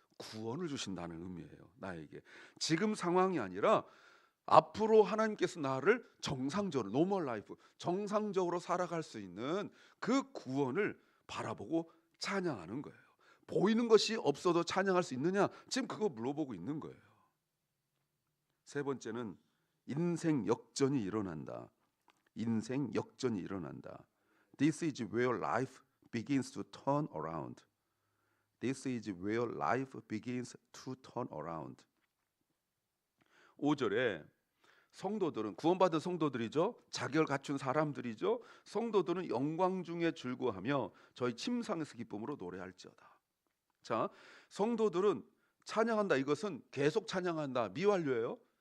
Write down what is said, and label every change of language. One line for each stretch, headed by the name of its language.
Korean: 구원을 주신다는 의미예요. 나에게 지금 상황이 아니라 앞으로 하나님께서 나를 정상적으로, 노멀 라이프, 정상적으로 살아갈 수 있는 그 구원을 바라보고 찬양하는 거예요. 보이는 것이 없어도 찬양할 수 있느냐? 지금 그거 물어보고 있는 거예요. 세 번째는 인생 역전이 일어난다. 인생 역전이 일어난다.
English: This is where life begins to turn around. This is where life begins to turn around.
Korean: 5절에 성도들은, 구원받은 성도들이죠. 자격을 갖춘 사람들이죠. 성도들은 영광 중에 즐거워하며 저희 침상에서 기쁨으로 노래할지어다. 자, 성도들은 찬양한다. 이것은 계속 찬양한다. 미완료예요.